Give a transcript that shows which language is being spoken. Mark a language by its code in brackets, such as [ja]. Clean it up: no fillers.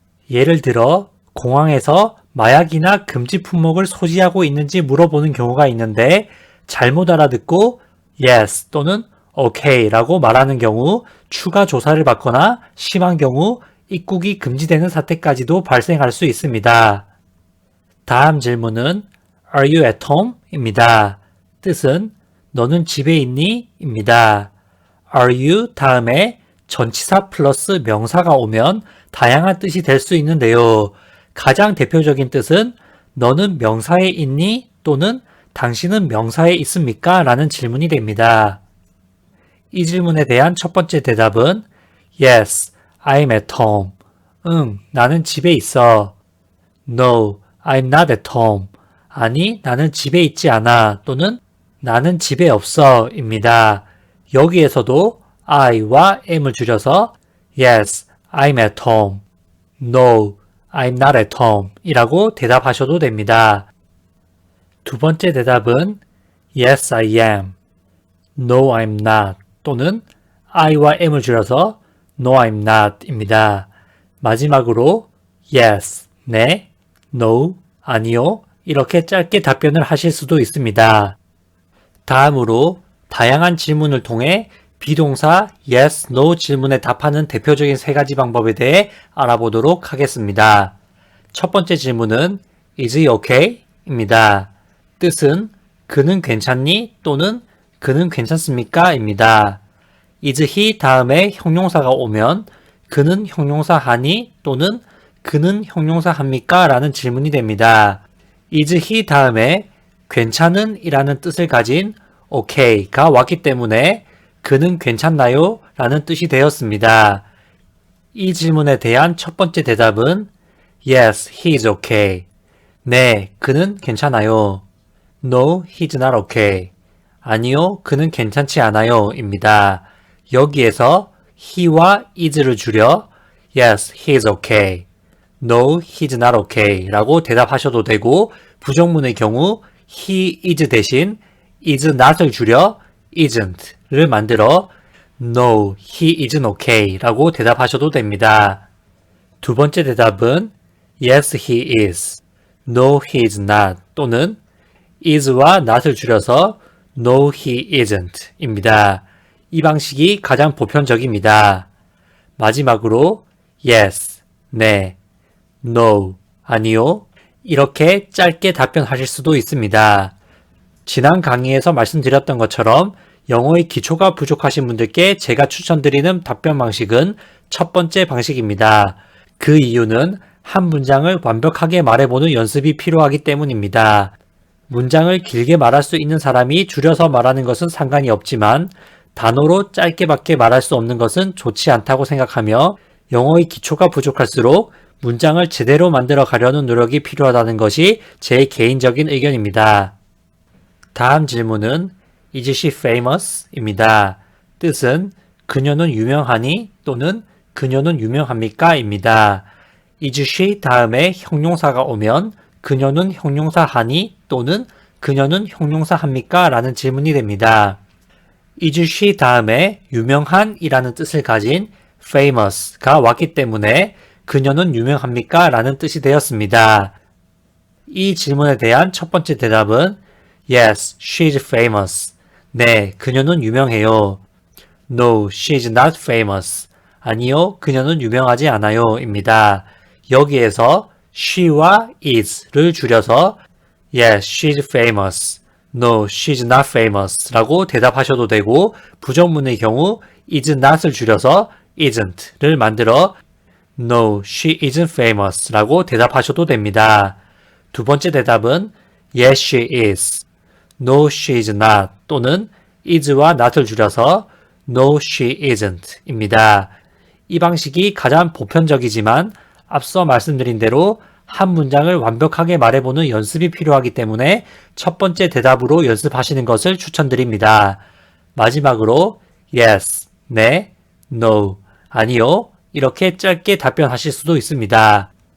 [ko] 예를 들어 공항에서 마약이나 금지 품목을 소지하고 있는지 물어보는 경우가 있는데 잘못 알아듣고 yes 또는 okay 라고 말하는 경우 추가 조사를 받거나 심한 경우 입국이 금지되는 사태까지도 발생할 수 있습니다. 다음 질문은 [en] Are you at home? [ko] 입니다. 뜻은 너는 집에 있니? 입니다. Are you 다음에 전치사 플러스 명사가 오면 다양한 뜻이 될 수 있는데요. 가장 대표적인 뜻은 너는 명사에 있니? 또는 당신은 명사에 있습니까? 라는 질문이 됩니다. 이 질문에 대한 첫 번째 대답은 [en] Yes, I'm at home. [ko] 응, 나는 집에 있어. [en] No, I'm not at home. [ko] 아니, 나는 집에 있지 않아. 또는 나는 집에 없어. 입니다. 여기에서도 I와 am을 줄여서 [en] Yes, I'm at home. No, I'm not at home. [ko] 이라고 대답하셔도 됩니다. 두 번째 대답은 [en] Yes, I am. No, I'm not. [ko] 또는 I와 am을 줄여서 [en] No, I'm not. [ko] 입니다. 마지막으로 Yes, 네, No, 아니요. 이렇게 짧게 답변을 하실 수도 있습니다. 다음으로 다양한 질문을 통해 비동사 yes, no 질문에 답하는 대표적인 세 가지 방법에 대해 알아보도록 하겠습니다. 첫 번째 질문은 [en] Is he okay? [ko] 입니다. 뜻은 그는 괜찮니? 또는 그는 괜찮습니까? 입니다. Is he 다음에 형용사가 오면 그는 형용사 하니? 또는 그는 형용사 합니까? 라는 질문이 됩니다. Is he 다음에 괜찮은 이라는 뜻을 가진 okay가 왔기 때문에 그는 괜찮나요? 라는 뜻이 되었습니다. 이 질문에 대한 첫 번째 대답은 [en] Yes, he is okay. [ko] 네, 그는 괜찮아요. [en] No, he's not okay. [ko] 아니요, 그는 괜찮지 않아요. 입니다. 여기에서 he와 is를 줄여 [en] Yes, he is okay. No, he's not okay [ko] 라고 대답하셔도 되고 부정문의 경우 he is 대신 is not을 줄여 isn't를 만들어 [en] No, he isn't okay [ko] 라고 대답하셔도 됩니다. 두 번째 대답은 [en] Yes, he is. No, he is not [ko] 또는 is와 not을 줄여서 [en] No, he isn't [ko] 입니다. 이 방식이 가장 보편적입니다. 마지막으로 Yes, 네, No, 아니요. 이렇게 짧게 답변하실 수도 있습니다. 지난 강의에서 말씀드렸던 것처럼 영어의 기초가 부족하신 분들께 제가 추천드리는 답변 방식은 첫 번째 방식입니다. 그 이유는 한 문장을 완벽하게 말해보는 연습이 필요하기 때문입니다. 문장을 길게 말할 수 있는 사람이 줄여서 말하는 것은 상관이 없지만 단어로 짧게밖에 말할 수 없는 것은 좋지 않다고 생각하며 영어의 기초가 부족할수록 문장을 제대로 만들어 가려는 노력이 필요하다는 것이 제 개인적인 의견입니다. 다음 질문은 [en] Is she famous? [ko] 입니다. 뜻은 그녀는 유명하니? 또는 그녀는 유명합니까? 입니다. Is she 다음에 형용사가 오면 그녀는 형용사 하니? 또는 그녀는 형용사 합니까? 라는 질문이 됩니다. Is she 다음에 유명한 이라는 뜻을 가진 famous가 왔기 때문에 그녀는 유명합니까? 라는 뜻이 되었습니다. 이 질문에 대한 첫 번째 대답은 [en] Yes, she is famous. [ko] 네, 그녀는 유명해요. [en] No, she is not famous. [ko] 아니요, 그녀는 유명하지 않아요. 입니다. 여기에서 she와 is를 줄여서 [en] Yes, she is famous. No, she is not famous [ko] 라고 대답하셔도 되고 부정문의 경우 is not을 줄여서 isn't를 만들어 [en] No, she isn't famous [ko] 라고 대답하셔도 됩니다. 두 번째 대답은 [en] Yes, she is. No, she is not [ko] 또는 is와 not을 줄여서 [en] No, she isn't [ko] 입니다. 이 방식이 가장 보편적이지만 앞서 말씀드린 대로 한 문장을 완벽하게 말해보는 연습이 필요하기 때문에 첫 번째 대답으로 연습하시는 것을 추천드립니다. 마지막으로 Yes, 네, No, 아니요 이렇게 짧게 답변하실 수도 있습니다.